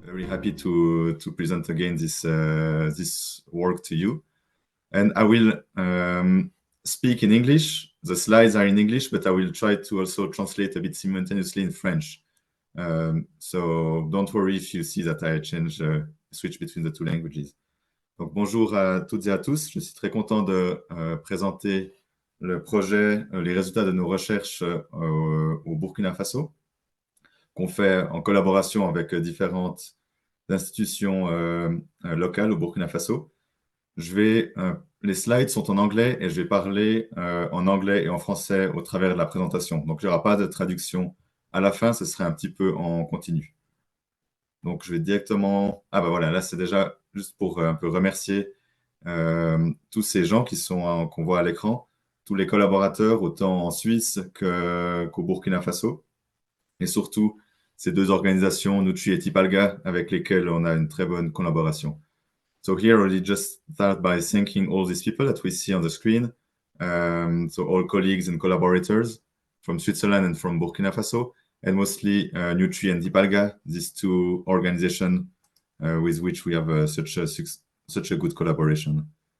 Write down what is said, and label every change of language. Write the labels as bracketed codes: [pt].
[en] happy to present again this work to you. And I will speak in English. The slides are in English, but I will try to also translate a bit simultaneously in French. So don't worry if you see that I switch between the two languages. [fr] Donc bonjour à toutes et à tous. Je suis très content de présenter le projet, les résultats de nos recherches au Burkina Faso, qu'on fait en collaboration avec différentes institutions locales au Burkina Faso. Les slides sont en anglais et je vais parler en anglais et en français au travers de la présentation. Donc, il n'y aura pas de traduction à la fin, ce serait un petit peu en continu. Donc, je vais directement... Ah ben voilà, là, c'est déjà juste pour un peu remercier tous ces gens qu'on voit à l'écran, tous les collaborateurs, autant en Suisse qu'au Burkina Faso, et surtout ces deux organisations, Nutri et Tipalga, avec lesquelles on a une très bonne collaboration. [en] So here I'll just start by thanking all these people that we see on the screen. So all colleagues and collaborators from Switzerland and from Burkina Faso, and mostly Nutri and Tipalga, these two organizations with which we have such a good collaboration.